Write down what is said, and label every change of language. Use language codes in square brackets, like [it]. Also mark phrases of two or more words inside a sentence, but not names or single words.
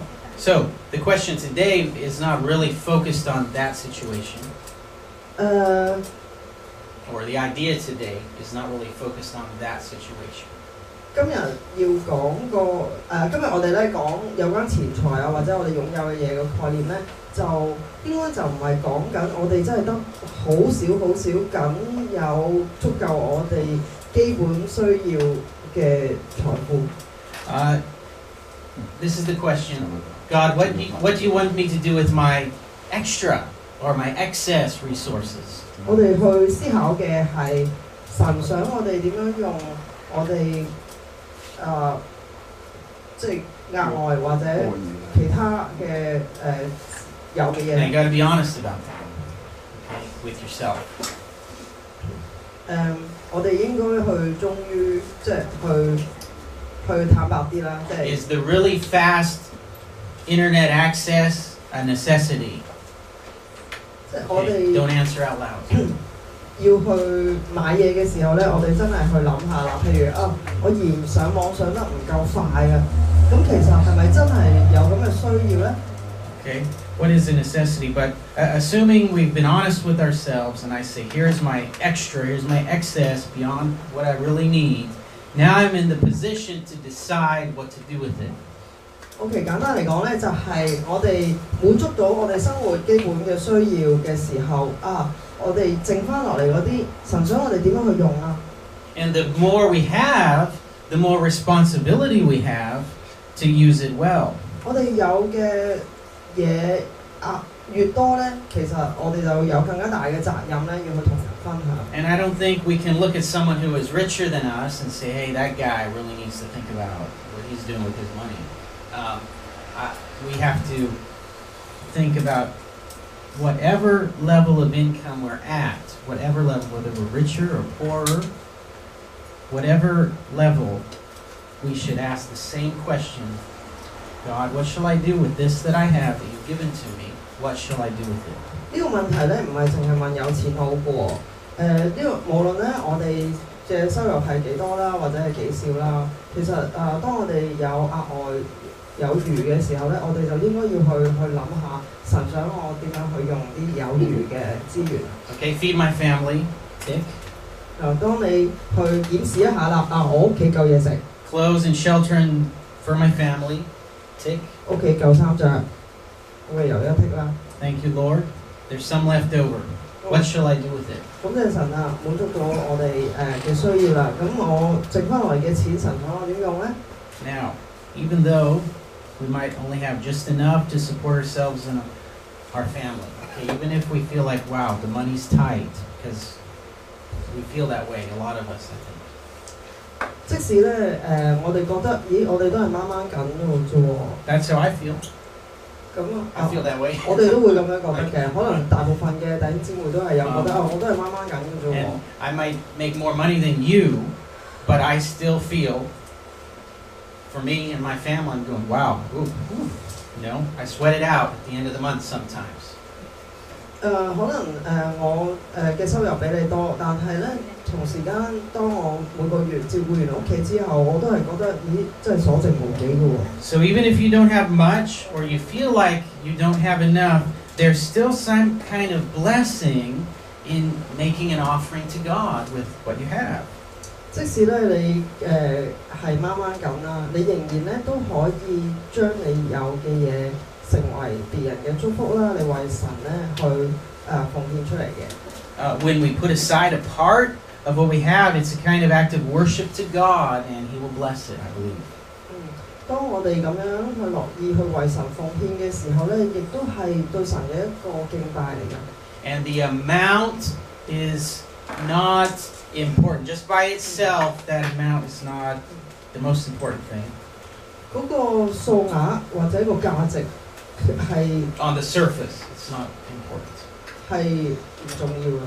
[en] So the question today is not really focused on that situation. Or the idea today is not really focused on that situation. [yue] 今日要講今日我哋咧講有關錢財啊，或者我哋擁有嘅嘢嘅概念咧，就應該就唔係講緊我哋真係得好少僅有足夠我哋基本需要嘅財富。 [en] This is the question. God, what do you want me to do with my extra or my excess resources? [yue] 我哋去思考嘅係神想我哋點樣用我哋即係額外或者其他嘅有嘅嘢。 [en] And you got to be honest about that, okay, with yourself. [yue] 我哋應該去忠於即係去坦白啲啦，即係。 [en] Is the really fast internet access a necessity? [yue] 即係我哋 [en] Don't answer out loud. [yue] 要去買嘢嘅時候咧，我哋真係去諗下啦。譬如我嫌上網上得唔夠快啊，咁其實係咪真係有咁嘅需要咧 [en] Okay, what is a necessity? But assuming we've been honest with ourselves, and I say, here's my extra, here's my excess beyond what I really need. Now I'm in the position to decide what to do with it. [yue] ？OK， 簡單嚟講咧，就係我哋滿足到我哋生活基本嘅需要嘅時候我哋剩翻落嚟嗰啲，神想我哋點樣去用啊 [en] And the more we have, the more responsibility we have to use it well. [yue] 我哋有嘅嘢越多咧，其實我哋就有更加大嘅責任咧，要去同人分享。 [en] And I don't think we can look at someone who is richer than us and say, hey, that guy really needs to think about what he's doing with his money. We have to think about whatever level of income we're at, whatever level, whether we're richer or poorer, whatever level, we should ask the same question. God, what shall I do with this that I have that you've given to me? What shall I do with it? [yue] 呢個問題咧唔係淨係問有錢好過，呢個無論咧我哋嘅收入係幾多啦，或者係幾少啦，其實當我哋有額外有餘嘅時候咧，我哋就應該要去諗下神想我點樣去用啲有餘嘅資源。 [en] Okay, feed my family. Tick. [yue] 當你去檢視一下啦，我屋企夠嘢食。 [en] Clothes and shelter for my family. Tick. [yue] 屋企夠衫着，咁咪又一剔啦。 [en] Thank you, Lord. There's some left over. What shall I do with it? [yue] 咁即係神啊，滿足咗我哋嘅需要啦。咁我剩翻落嚟嘅錢，神想我點用咧 [en] Now, even though we might only have just enough to support ourselves and our family, okay, even if we feel like, wow, the money's tight, because we feel that way, a lot of us, I think. [yue] 即使咧我哋覺得，咦，我哋都係掹掹緊嘅啫喎。 [en] That's how I feel. [yue] 咁 [en] I feel that way. [yue] 我哋都會咁樣覺得嘅，可能大部分嘅弟兄姊妹都係有覺得我都係掹掹緊嘅啫喎。 [en] And I might make more money than you, but I still feel, for me and my family, I'm going, wow, you know, I sweat it out at the end of the month sometimes. [yue] 可能我嘅收入比你多，但係咧同時間當我每個月照顧完屋企之後，我都係覺得咦，真係所剩無幾嘅喎。 [en] So even if you don't have much or you feel like you don't have enough, there's still some kind of blessing in making an offering to God with what you have. [yue] 即使咧你係掹掹緊啦，你仍然咧都可以將你有嘅嘢成為別人嘅祝福啦，你為神咧去奉獻出嚟嘅。 [en] When we put aside a part of what we have, it's a kind of act of worship to God, and He will bless it, I believe. [yue] 當我哋咁樣去樂意去為神奉獻嘅時候咧，亦都係對神嘅一個敬拜嚟㗎。 [en] And the amount is not important. Just by itself, that amount is not the most important thing. [yue] 嗰個數額或者個價值係 [en] On the surface, it's not important. [yue] 係唔重要嘅。